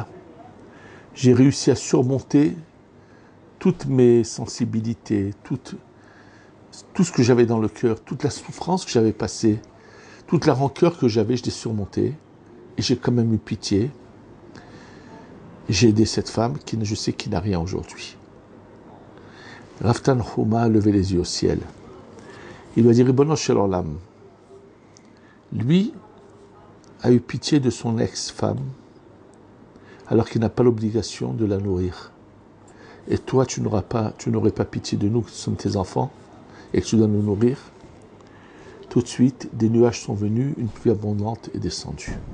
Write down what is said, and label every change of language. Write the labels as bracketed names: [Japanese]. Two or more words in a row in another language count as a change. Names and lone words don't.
[French] J'ai réussi à surmonter toutes mes sensibilités, tout ce que j'avais dans le cœur, toute la souffrance que j'avais passée, toute la rancœur que j'avais, je l'ai surmontée. Et j'ai quand même eu pitié. J'ai aidé cette femme qui, je sais, qui n'a rien aujourd'hui. Rav Tanhuma a levé les yeux au ciel. Il lui a dit, [Hebrew] רבונו של עולם, [French] lui a eu pitié de son ex-femme alors qu'il n'a pas l'obligation de la nourrir. Et toi, tu n'aurais pas pitié de nous, qui sommes tes enfants, et que tu dois nous nourrir. Tout de suite, des nuages sont venus, une pluie abondante est descendue.